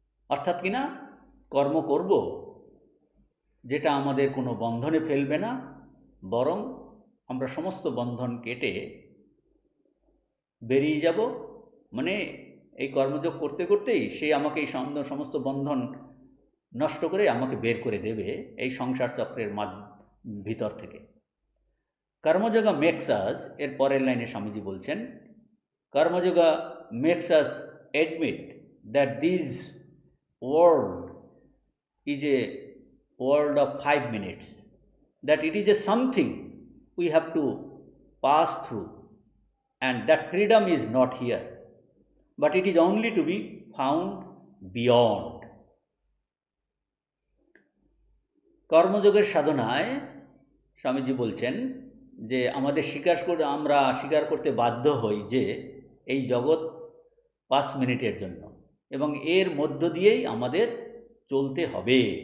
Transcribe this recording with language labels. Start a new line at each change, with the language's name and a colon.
Bangla: অর্থাৎ কিনা কর্ম করব যেটা আমাদের কোনো বন্ধনে ফেলবে না, বরং আমরা সমস্ত বন্ধন কেটে বেরিয়ে যাব। মানে এই কর্মযোগ করতে করতেই সে আমাকে এই সমস্ত বন্ধন নষ্ট করে আমাকে বের করে দেবে এই সংসার চক্রের ভিতর থেকে।
English: karma yoga makes us,
Bangla: এর পরের লাইনে স্বামীজি বলছেন,
English: Karma yoga makes us admit that this world is a world of 5 minutes, that it is a something we have to pass through, and that freedom is not here, but it is only to be found beyond.
Bangla: কর্মযোগের সাধনায় স্বামীজি বলছেন যে আমরা স্বীকার করতে বাধ্য হই যে এই জগৎ 5 মিনিটের জন্য, এবং এর মধ্য দিয়েই আমাদের চলতে হবে।